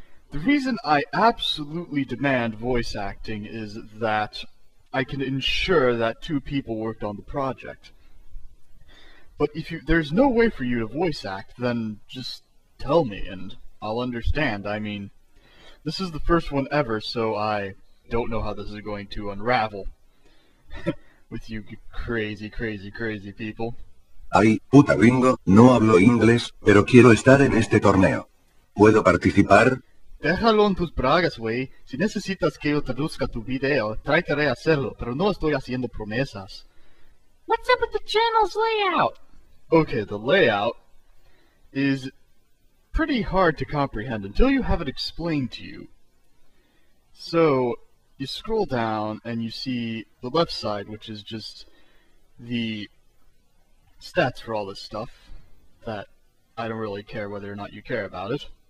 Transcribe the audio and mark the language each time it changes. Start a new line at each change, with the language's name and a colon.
English: The reason I absolutely demand voice acting is that I can ensure that 2 people worked on the project. But if there's no way for you to voice act, then just tell me and I'll understand. I mean, this is the first one ever, so I don't know how this is going to unravel. With you crazy people.
Spanish: Ay, puta gringo, no hablo inglés, pero quiero estar en este torneo. ¿Puedo participar? Déjalo en tus bragas, güey. Si necesitas que yo traduzca tu video, trataré de hacerlo, pero no estoy haciendo promesas.
English: What's up with the channel's layout? Okay, the layout is pretty hard to comprehend until you have it explained to you. So, you scroll down and you see the left side, which is just the stats for all this stuff that I don't really care whether or not you care about it.